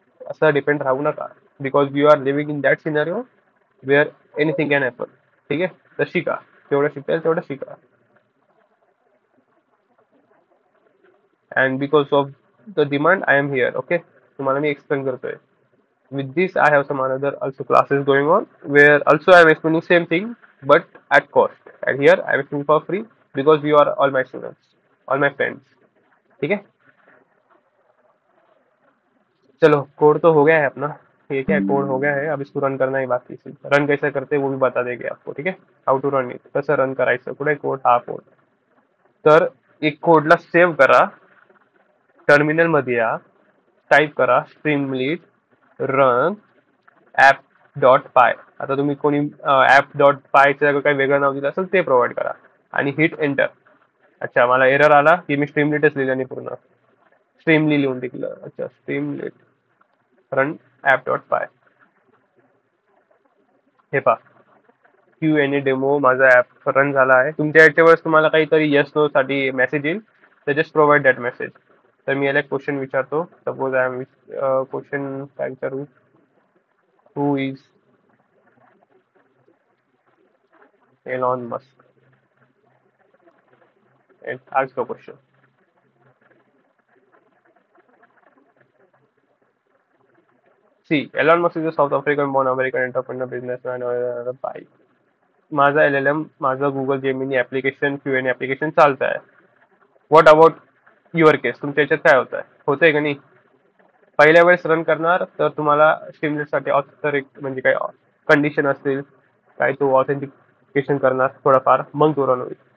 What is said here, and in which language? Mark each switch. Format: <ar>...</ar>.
<mr>असं डिपेंड राहू नका,</mr> <en>Because you are living in that scenario where anything can happen.</en> <mr>ठीक आहे, तर शिका, जेवढं शिकता येईल तेवढं शिका.</mr> <en>And because of the demand I am here.</en> <mr>Okay, तुम्हाला मी एक्सप्लेन करतोय.</mr> <en>With this, I have some another also classes going on where also I am explaining same thing but at cost. And here I am explaining for free because you are all my students, all my friends.</en> <hi>ठीक है, चलो code तो हो गया है अपना. ठीक है, कोड हो गया है, अब इसको रन करना ही बाकी है. रन कैसे करते हैं वो भी बता देंगे आपको. ठीक है,</hi> <en>how to run it,</en> <mr>कसं रन करायचं, कुठे कोड, हा कोड. तर एक कोडला सेव्ह करा, टर्मिनल मध्ये या, टाईप करा स्ट्रीमलीट रन ऍप डॉट पाय. आता तुम्ही कोणी ऍप डॉट पायच्या जागा काही वेगळं नाव दिलं असेल ते प्रोव्हाइड करा आणि</mr> <en>Hit enter.</en> <mr>अच्छा, मला एरर आला की मी स्ट्रीमलीटच लिहिलं नाही, पूर्ण स्ट्रीमली लिहून दिलं. अच्छा, स्ट्रीमलीट रन ऍप डॉट पाय. हे पहा, क्यू एन ए डेमो माझा ऍप रन झाला आहे. तुमच्या याच्यावर तुम्हाला काहीतरी येस नो साठी मेसेज येईल, तर</mr> <en>Just provide that message.</en> <mr>तर मी याला एक क्वेश्चन विचारतो.</mr> <en>suppose I am question</en> <mr>काय विचारू,</mr> <en>Who is Elon Musk. and ask a question. See, Elon Musk is a South African-born American entrepreneur, businessman, by</en> <mr>माझा LLM, माझा Google Gemini application Q&A application चालत आहे.</mr> <en>What about your case?</en> <mr>तुमच्या याच्यात काय होत आहे? होतंय का नाही? पहिल्या वेळेस रन करणार तर तुम्हाला स्टिम्युलेटसाठी ऑथर म्हणजे काय कंडिशन असतील, काय तो ऑथेंटिकेशन करणार थोडाफार, मग तो रन होईल.</mr>